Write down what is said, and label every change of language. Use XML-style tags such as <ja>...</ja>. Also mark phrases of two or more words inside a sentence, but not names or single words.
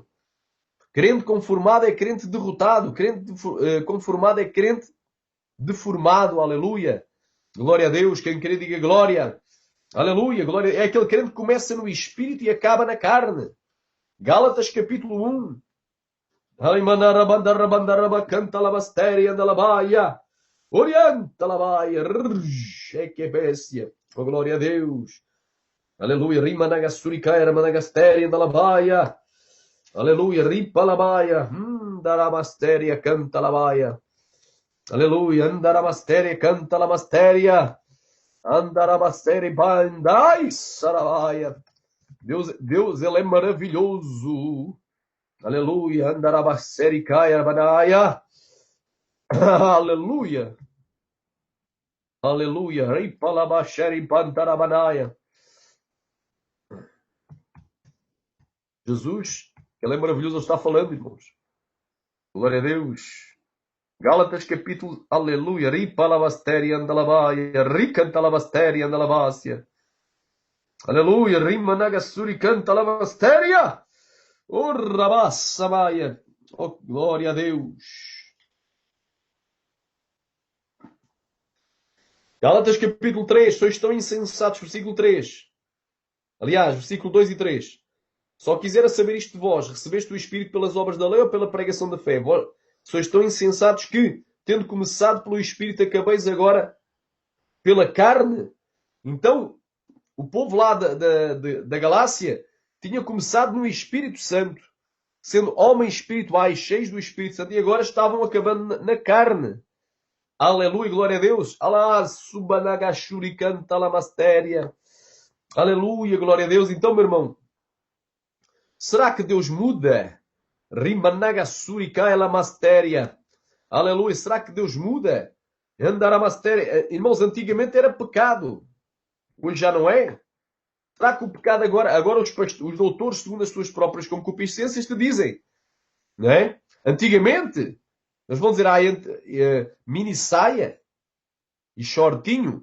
<pt>Crente conformado é crente derrotado. Crente conformado é crente deformado. Aleluia. Glória a Deus. Quem quer diga glória. Aleluia. Glória. É aquele crente que começa no espírito e acaba na carne. Gálatas capítulo 1. Canta la bastéria da labaia. Orienta la baia. É que é bestia. Oh, glória a Deus. Aleluia. Rimanagasuricaia, ramanagastéria da labaia. Aleluia. Ripalabaia. Darabastéria, canta la baia. Aleluia. Andarabastéria, canta la bastéria. Andarabastéria, bandai, sarabaia. Deus, ele é maravilhoso. Aleluia. Andarabastericaia, banaia. Aleluia. Aleluia. Ripalabasheri, pantarabanaya. Jesus, ele é maravilhoso, ele está falando, irmãos. Glória a Deus. Gálatas capítulo, aleluia. Ripalabasteria, andalabaia. Ricantalabasteria, andalabácia. Aleluia. Rimanagasuri canta lavasteria. Oh, rabassa maia. Oh, glória a Deus. Gálatas capítulo 3. Sois tão insensatos. Versículo 3. Aliás, versículo 2 e 3. Só quisera saber isto de vós. Recebeste o Espírito pelas obras da lei ou pela pregação da fé? Vós sois tão insensatos que, tendo começado pelo Espírito, acabeis agora pela carne? Então, o povo lá da Galácia tinha começado no Espírito Santo, sendo homens espirituais, cheios do Espírito Santo, e agora estavam acabando na carne. Aleluia, glória a Deus. Alá, subanagashuri canta la mastéria. Aleluia, glória a Deus. Então, meu irmão, será que Deus muda? Rimanagasuri cai la mastéria. Aleluia, será que Deus muda? Andar a mastéria. Irmãos, antigamente era pecado. Hoje já não é? Será que o pecado agora os doutores, segundo as suas próprias concupiscências, te dizem? Não é? Antigamente, eles vão dizer, mini saia e shortinho.</pt>